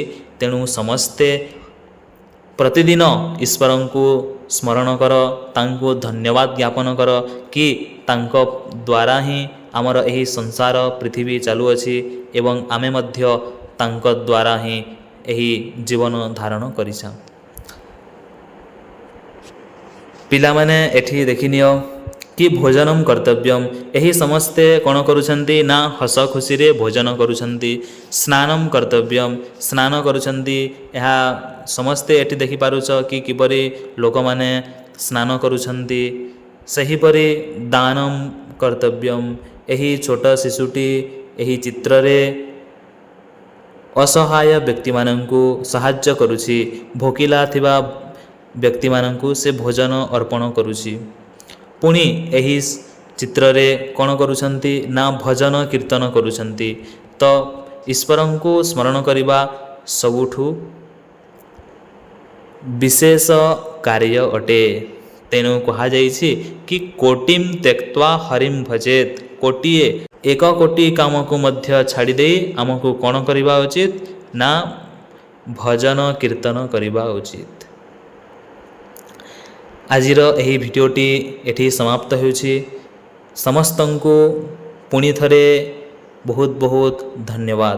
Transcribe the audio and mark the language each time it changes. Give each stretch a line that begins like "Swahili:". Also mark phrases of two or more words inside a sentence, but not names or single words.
Odia: ତେଣୁ ସମସ୍ତେ ପ୍ରତିଦିନ ଈଶ୍ୱରଙ୍କୁ ସ୍ମରଣ କର ତାଙ୍କୁ ଧନ୍ୟବାଦ ଜ୍ଞାପନ କର କି ତାଙ୍କ ଦ୍ୱାରା ହିଁ ଆମର ଏହି ସଂସାର ପୃଥିବୀ ଚାଲୁଅଛି ଏବଂ ଆମେ ମଧ୍ୟ ତାଙ୍କ ଦ୍ୱାରା ହିଁ ଏହି ଜୀବନ ଧାରଣ କରିଛୁ। ପିଲା ମାନେ ଏଠି ଦେଖିନିଅ କି
Sanskrit: भोजनम कर्तव्यम।
Odia: ଏହି ସମସ୍ତେ କଣ କରୁଛନ୍ତି ନା ହସ ଖୁସି ରେ ଭୋଜନ କରୁଛନ୍ତି।
Sanskrit: स्नानम कर्तव्यम,
Odia: ସ୍ନାନ କରୁଛନ୍ତି। ଏହା ସମସ୍ତେ ଏଠି ଦେଖି ପାରୁଛ କି କିପରି ଲୋକ ମାନେ ସ୍ନାନ କରୁଛନ୍ତି।
Sanskrit: सेहीपरि दानम कर्तव्यम।
Odia: ଏହି ଛୋଟ ଶିଶୁଟି ଏହି ଚିତ୍ର ରେ ଅସହାୟ ବ୍ୟକ୍ତି ମାନଙ୍କୁ ସାହାଯ୍ୟ କରୁଛି। ଭୋକିଲା ଥିବା ବ୍ୟକ୍ତି ମାନଙ୍କୁ ସେ ଭୋଜନ ଅର୍ପଣ କରୁଛି। ପୁଣି ଏହି ଚିତ୍ର ରେ କଣ କରୁଛନ୍ତି ନା ଭଜନ କୀର୍ତ୍ତନ କରୁଛନ୍ତି। ତ ଈଶ୍ୱରଙ୍କୁ ସ୍ମରଣ କରିବା ସବୁଠୁ ବିଶେଷ କାର୍ଯ୍ୟ ଅଟେ। ତେଣୁ କୁହା ଯାଇଛି କି
Sanskrit: कोटिम त्यक्त्वा हरिम भजेत।
Odia: କୋଟିଏ ଏକ କୋଟି କାମ କୁ ମଧ୍ୟ ଛାଡ଼ି ଦେ ଆମକୁ କଣ କରିବା ଉଚିତ ନା ଭଜନ କୀର୍ତ୍ତନ କରିବା ଉଚିତ ना भजन कीर्तन करिबा उचित। ଆଜିର ଏହି ଭିଡିଓଟି ଏଠି ସମାପ୍ତ ହେଉଛି। ସମସ୍ତଙ୍କୁ ପୁଣି ଥରେ ବହୁତ ବହୁତ ଧନ୍ୟବାଦ।